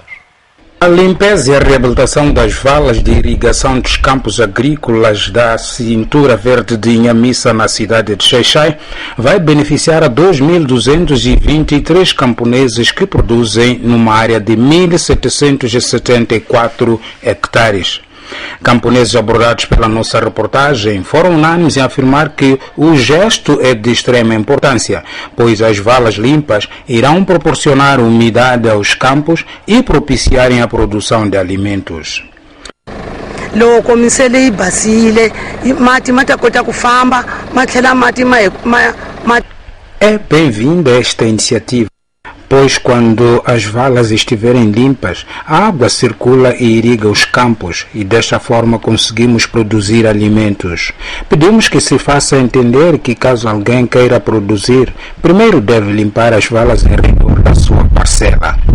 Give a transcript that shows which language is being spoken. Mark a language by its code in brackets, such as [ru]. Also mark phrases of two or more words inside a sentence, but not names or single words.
[pt] A limpeza e a reabilitação das valas de irrigação dos campos agrícolas da cintura verde de Inhamissa, na cidade de Xai-Xai, vai beneficiar a 2.223 camponeses que produzem numa área de 1.774 hectares. Camponeses abordados pela nossa reportagem foram unânimes em afirmar que o gesto é de extrema importância, pois as valas limpas irão proporcionar umidade aos campos e propiciarem a produção de alimentos. [ts] Loko misele yi basile mati ma ta kota ku famba ma tlhela mati ma [pt] É bem-vinda esta iniciativa, pois quando as valas estiverem limpas, a água circula e irriga os campos e desta forma conseguimos produzir alimentos. Pedimos que se faça entender que caso alguém queira produzir, primeiro deve limpar as valas em redor da sua parcela.